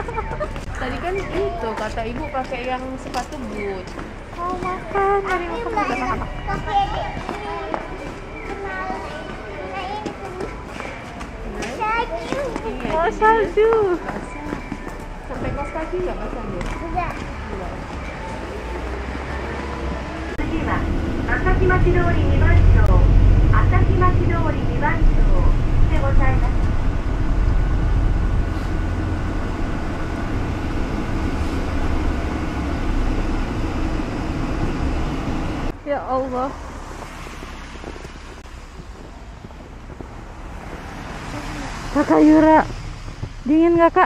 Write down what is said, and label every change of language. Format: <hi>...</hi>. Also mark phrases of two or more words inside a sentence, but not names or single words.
<id>Tadi kan itu kata ibu pakai yang sepatu boot. Mau makan, dari makan buat anak-anak. Mau salju. Sampai kos kaki nggak basah ya?</id> <ja>次は朝日町通り2番町朝日町通り2番町でございます。</ja> <ar>Ya Allah.</ar> <id>Kakak Yura, dingin nggak Kak?</id>